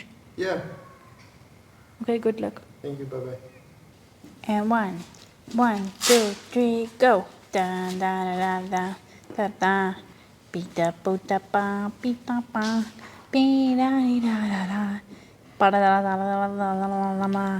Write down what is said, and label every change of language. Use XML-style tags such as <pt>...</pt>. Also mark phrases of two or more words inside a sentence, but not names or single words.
<en>Yeah. Okay, good luck. Thank you, bye-bye. And 1, 2, 3, go. Da da da da da da. Pita puta pa pita pa. Pi da da da da. Pa da da da da da da da da.</en>